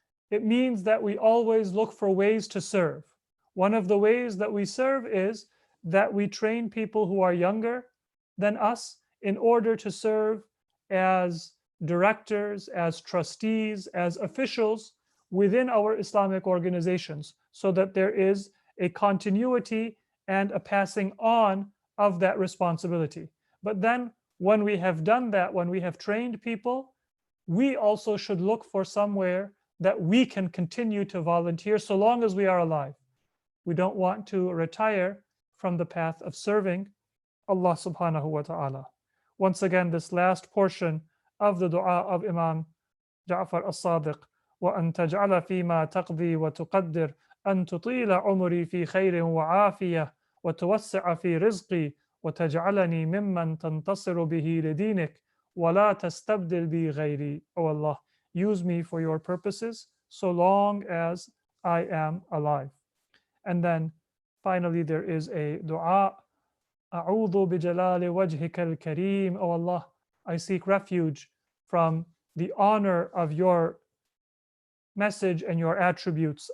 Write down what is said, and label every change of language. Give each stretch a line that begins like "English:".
English: It means that we always look for ways to serve. One of the ways that we serve is that we train people who are younger than us in order to serve as directors, as trustees, as officials within our Islamic organizations, so that there is a continuity and a passing on of that responsibility. But then when we have done that, when we have trained people, we also should look for somewhere that we can continue to volunteer so long as we are alive. We don't want to retire from the path of serving Allah subhanahu wa ta'ala. Once again, this last portion of the dua of Imam Ja'far as-Sadiq,
Arabic: وَأَن تَجْعَلَ فِي مَا تَقْضِي وَتُقَدِّرْ أَن تُطِيلَ عُمُرِي فِي خَيْرٍ وَعَافِيَةٍ وَتُوَسِّعَ فِي رِزْقِي وَتَجْعَلَنِي مِمَّنْ تَنْتَصِرُ بِهِ لِدِينِكَ وَلَا تَسْتَبْدِلْ بِي غَيْرِي.
English: O Allah, use me for your purposes so long as I am alive. And then finally there is a dua,
Arabic: أعوذ بجلال وجهك الكريم.
English: O Allah, I seek refuge from the honor of your message and your attributes.